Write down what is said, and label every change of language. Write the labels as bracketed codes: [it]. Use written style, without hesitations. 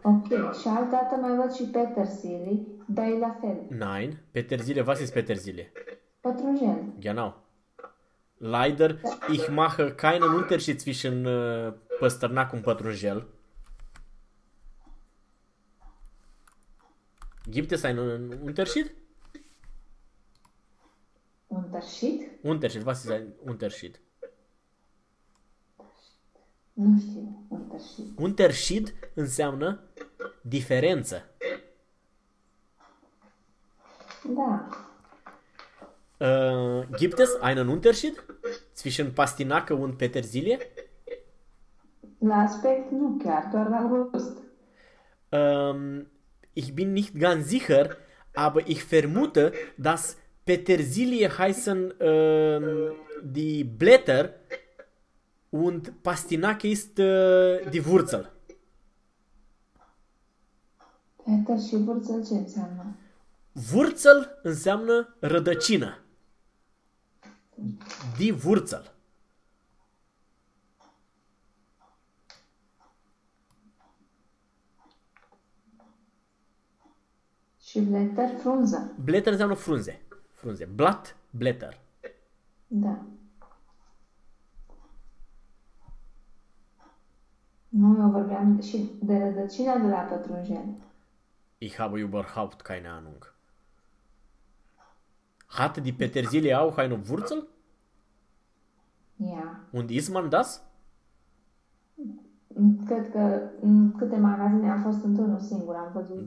[ro] Ok, și altă dată mai văd și petersilie, dar e la fel. [de] Nein, Petersilie, was ist Petersilie? [ro] Pătrunjel. [de] Genau. Leider, ich mache keinen Unterschied zwischen Pasternak und Patrunjel. Gibt es einen Unterschied? Unterschied? Unterschied, was ist ein Unterschied? [ro] Nu știu, Unterschied. Unterschied înseamnă diferență. Da. [de] Gibt es einen Unterschied zwischen Pastinacă und Petersilie? [ro] La aspect nu chiar, doar la gust. [de] Ich bin nicht ganz sicher, aber ich vermute, dass Petersilie heißen die Blätter und Pastinacă ist die Wurzel. [ro] Peter și vârstă ce înseamnă? Wurzel înseamnă rădăcină. [de] Die Wurzel. [ro] Și blätter frunză. Blätter înseamnă frunze. Frunze. Blatt, Blätter. Da. Nu, eu vorbeam și de rădăcina de la pătrunjel. [de] Ich habe überhaupt keine Ahnung. Hat die Petersilie auch eine Wurzel? Ja. Und isst man das? [ro] Cred că în câte magazine am fost într-unul singur, am văzut.